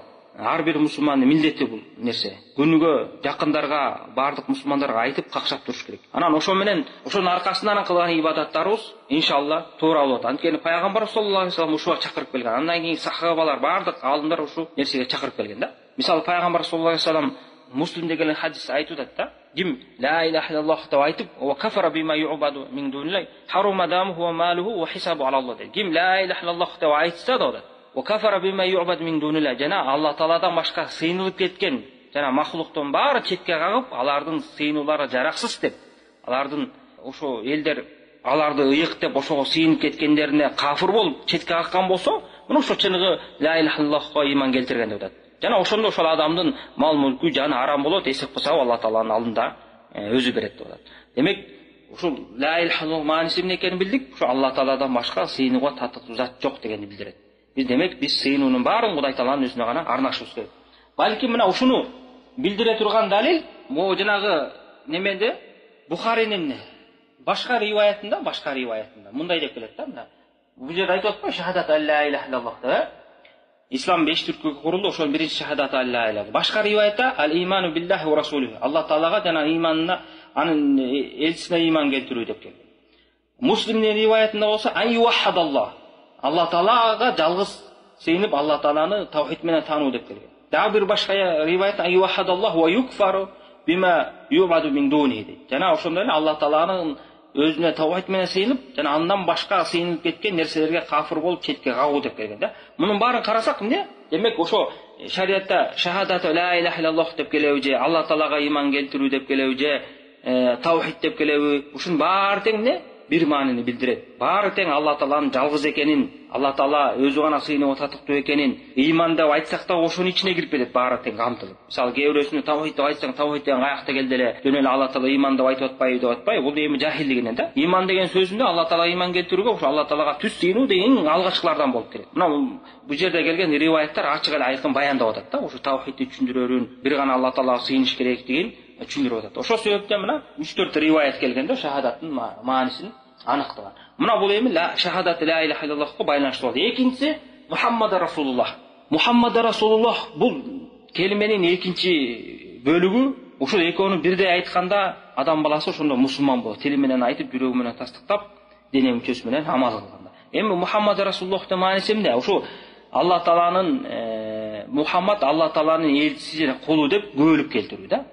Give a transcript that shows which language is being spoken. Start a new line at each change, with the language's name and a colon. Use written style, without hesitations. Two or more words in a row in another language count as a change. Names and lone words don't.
Kyrgyz: Ар бир мусулмандын милдети бул нерсе. Күнүгө жакындарга, бардык мусулмандарга айтып какшап туруш керек. Анан ошо менен, ошонун аркасынан кылган ибадаттарыбыз иншалла туура болот. Анткени пайгамбар
Arabic: صلى الله عليه وسلم
Kyrgyz: ушуга чакырып келген. Андан кийин сахабалар, бардык аалымдар ушул нерсеге чакырып келген да. Мисалы пайгамбар
Arabic: صلى الله عليه وسلم
Kyrgyz: Муслимде келген хадис айтып атат да.
Arabic: Ким لا إله إلا الله
Kyrgyz: деп айтып,
Arabic: وكفر بما يعبد من دون الله حرم دمه وماله وحسابه على الله деп.
Kyrgyz: Ким
Arabic: لا إله إلا الله
Kyrgyz: деп айтса да,
Arabic: وكفر بما يعبد من دون الله,
Kyrgyz: жана Алла Тааладан башка сыйынылып кеткен, жана махлуктун баары четке кагып, алардын сыйынуулары жараксыз деп, алардын ошо элдер аларды ыйык деп ошого сыйынып кеткендерине кафир болуп четке каккан болсо, мына ошо чыныгы
Arabic: لا إله إلا الله
Kyrgyz: ыйман келтирген деп атат. Жана ошондо ошол адамдын мал мүлкү, жаны арам болот, эсеп кылса Алла Тааланын алдында өзү берет деп атат. Демек, ушул
Arabic: لا إله إلا الله
Kyrgyz: мааниси эмне экенин билдик. Ушу Алла Тааладан башка сыйынууга татыктуу зат жок дегенди билдирет. Демек, биз сыйынуунун баарын Кудай Тааланын өзүнө гана арнашыбыз керек. Балким мына ушуну билдире турган далил могу жанагы немеде Бухаринин башка риваятында мындай деп келет да. Мына бул жерде айтып атпайбы шахадат
Arabic: لا إله إلا الله
Kyrgyz: деп. Ислам 5 түркүгө курулду, ошол биринчи шахадат
Arabic: لا إله إلا الله.
Kyrgyz: Башка риваятта
Arabic: الإيمان بالله ورسوله.
Kyrgyz: Алла Таалага жана иманына, анын элчисине иман келтирүү деп келген. Муслимдин риваятында болсо
Arabic: أن يوحد الله.
Kyrgyz: Алла Таалага жалгыз сыйынып, Алла Тааланы тавхид менен таануу деп келген. Дагы бир башка риваят
Arabic: أن يوحد الله ويكفر بما يعبد من دونه.
Kyrgyz: Жана ошондой эле Алла Тааланын өзүнө тавхид менен сыйынып, жана андан башка сыйынып кеткен нерселерге кафир болуп четке кагуу деп келген да. Мунун баарын карасак эмне? Демек ошо шариатта шахадат
Arabic: لا إله إلا الله
Kyrgyz: деп келеби же Алла Таалага иман келтирүү деп келеби же тавхид деп келеби, ушунун баары тең эмне? бир маанини билдирет. Баары тең Алла Тааланын жалгыз экенин, Алла Таала өзү гана сыйынып татыктуу экенин, ыйман деп айтсак да ошонун ичине кирип кетет, баары тең камтылып. Мисалы кээ бирөөсүнө тавхид деп айтсаң, тавхид деген каякта келди эле, жөн эле Алла Таала ыйман деп айтып атпайбы деп атпайбы. Бул эми жахилдигинен да. Ыйман деген сөзүндө Алла Таала ыйман келтирүүгө ошо Алла Таалага түз сыйынуу деген алгачкылардан болуп келет. Мына бул жерде келген риваяттар ачык эле айкын баяндап атат да, ошо тавхидти түшүндүрөрүн, бир гана Алла Таалага сыйыныш керектигин түшүндүрүп атат. Ошол себептен мына 3-4 риваят келгенде шахадаттын маанисин аныктаган. Мына бул эми шахадат
Arabic: لا إله إلا الله
Kyrgyz: байланыштуу болду. Экинчиси
Arabic: محمد رسول الله. محمد رسول الله
Kyrgyz: бул келименин экинчи бөлүгү. Ушул экөөнү бирдей айтканда адам баласы ошондо мусулман болот. Тили менен айтып, жүрөгү менен тастыктап, дене мүчөсү менен амал кылганда. Эми
Arabic: محمد رسول الله
Kyrgyz: мааниси эмне? Ошо Алла Тааланын Мухаммад Алла Тааланын элчиси жана кулу деп көөлүп келтирүү да.